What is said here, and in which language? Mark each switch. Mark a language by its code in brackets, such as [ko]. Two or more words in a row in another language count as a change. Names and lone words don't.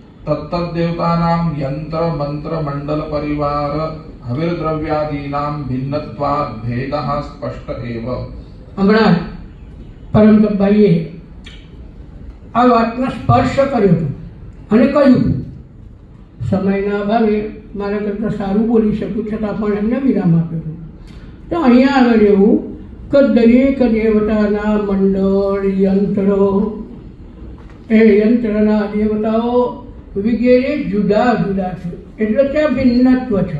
[sa] तत्तद्देवतानां यंत्र मंत्र मंडल परिवार हविर्द्रव्यादीनां भिन्नत्वात् भेदः स्पष्ट एव। [gu] हमણાં પરમ તપભાઈએ આ વાતનો સ્પર્શ કર્યો હતો અને કહ્યું હતું. સમયના અભાવે મારા કરતાં સારું બોલી શકું છતાં પણ એમને વિરામ આપ્યો હતો. તો અહીંયા આગળ એવું કે દરેક દેવતાના મંડળ યંત્રો એ યંત્રના દેવતાઓ વગેરે જુદા જુદા છે, એટલે ત્યાં ભિન્નત્વ છે.